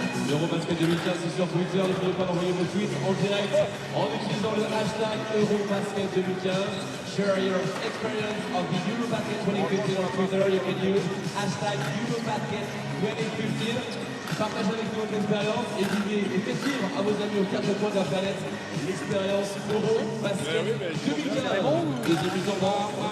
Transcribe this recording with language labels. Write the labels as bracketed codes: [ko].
[fr] Eurobasket 2015, c'est sur Twitter. N'oubliez pas d'envoyer vos tweets en direct en utilisant le hashtag Eurobasket 2015. [en] Share your experience of the Eurobasket 2015 on Twitter. You can use hashtag Eurobasket 2015. [fr] Partagez avec nous votre expérience et faites vivre à vos amis aux 4 coins de la planète l'expérience Eurobasket 2015. Deuxième mise en barre.